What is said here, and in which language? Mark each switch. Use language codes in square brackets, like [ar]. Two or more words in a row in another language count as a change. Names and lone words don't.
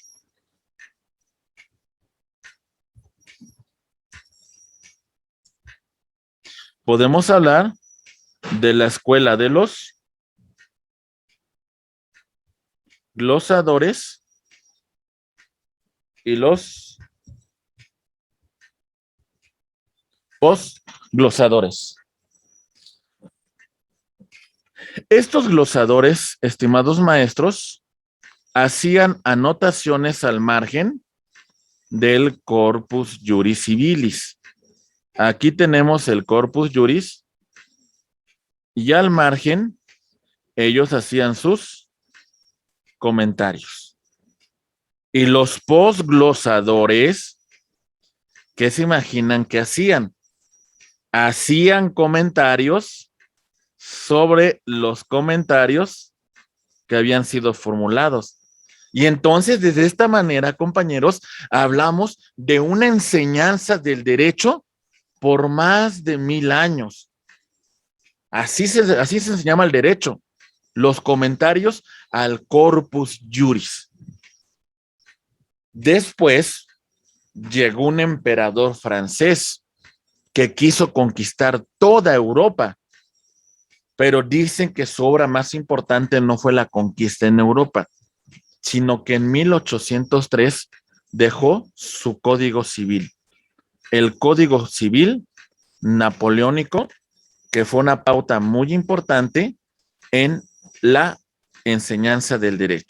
[es] Podemos hablar de la escuela de los glosadores y los posglosadores. Estos glosadores, estimados maestros, hacían anotaciones al margen del [la] corpus juris civilis. [es] Aquí tenemos el [la] corpus juris [es] y al margen ellos hacían sus comentarios. Y los posglosadores, ¿qué se imaginan que hacían? Hacían comentarios sobre los comentarios que habían sido formulados. Y entonces, desde esta manera, compañeros, hablamos de una enseñanza del derecho por más de 1000 años. Así se enseñaba el derecho, los comentarios al [la] corpus juris. [es] Después llegó un emperador francés que quiso conquistar toda Europa, pero dicen que su obra más importante no fue la conquista en Europa, sino que en 1803 dejó su código civil, el código civil napoleónico, que fue una pauta muy importante en la enseñanza del derecho.